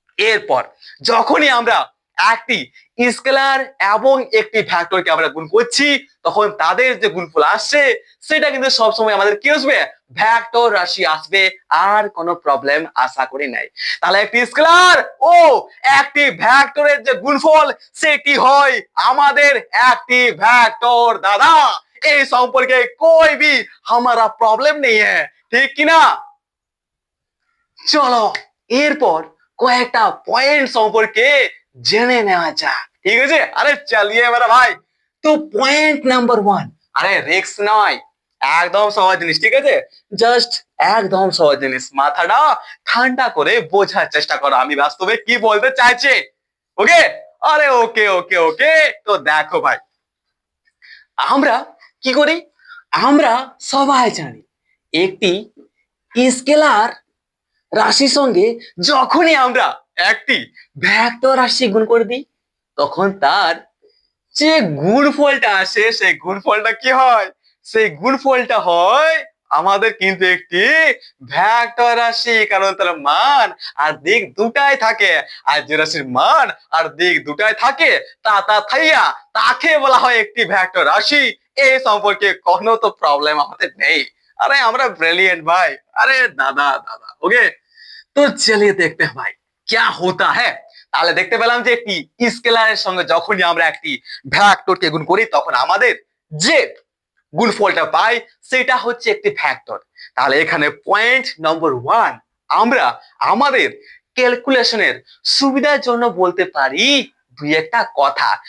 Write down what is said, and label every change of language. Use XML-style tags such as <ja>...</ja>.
<bn>এরপর যখনই আমরা একটি স্কেলার এবং একটি ভেক্টরকে আমরা গুণ করছি তখন তাদের যে গুণফল আসছে সেটা কিন্তু সবসময় আমাদের কি আসবে, ভেক্টর রাশি আসবে। আর কোনো প্রবলেম আশা করি নাই। তাহলে একটি স্কেলার ও একটি ভেক্টরের যে গুণফল সেটি হয় আমাদের একটি ভেক্টর দাদা। এই সম্পর্কে</bn> <hi>कोई भी हमारा प्रॉब्लम नहीं है,</hi> <bn>ঠিক কিনা? চলো এরপর কয়েকটা পয়েন্ট সম্পর্কে জেনে নেওয়া যাক, ঠিক আছে? আরে চালিয়ে মেরা ভাই। তো পয়েন্ট নাম্বার 1, আরে রিস্ক নয়, একদম সহজ জিনিস, ঠিক আছে? জাস্ট একদম সহজ জিনিস, মাথাটা ঠান্ডা করে বোঝার চেষ্টা করো আমি বাস্তবে কি বলতে চাইছি। ওকে, আরে ওকে ওকে ওকে। তো দেখো ভাই, আমরা কি করি, আমরা সবাই জানি একটি স্কেলার রাশির সঙ্গে যখনই আমরা একটি ভেক্টর রাশি গুণ করে দিই তখন তার যে গুণফলটা আসে সেই গুণফলটা কি হয়, সেই গুণফলটা হয় আমাদের কিন্তু একটি ভেক্টর রাশি। কারণ তার মান আর দিক দুটাই থাকে, আর যে রাশির মান আর দিক দুটাই থাকে থাইয়া তাকে বলা হয় একটি ভেক্টর রাশি। এই সম্পর্কে কোনো তো প্রবলেম আমাদের নেই। আরে আমরা ব্রিলিয়েন্ট ভাই। আরে দাদা দাদা, ওকে।</bn> <hi>তো চলিয়ে দেখতে हैं भाई क्या होता है।</hi> <bn>তাহলে দেখতে পেলাম যে একটি স্কেলারের সঙ্গে যখনই আমরা একটি ভেক্টরকে গুণ করি তখন আমাদের যে গুণফলটা পাই সেটা হচ্ছে একটি ভেক্টর। তাহলে এখানে পয়েন্ট নম্বর 1 আমরা আমাদের ক্যালকুলেশনের সুবিধার জন্য বলতে পারি দুই একটা কথা।</bn>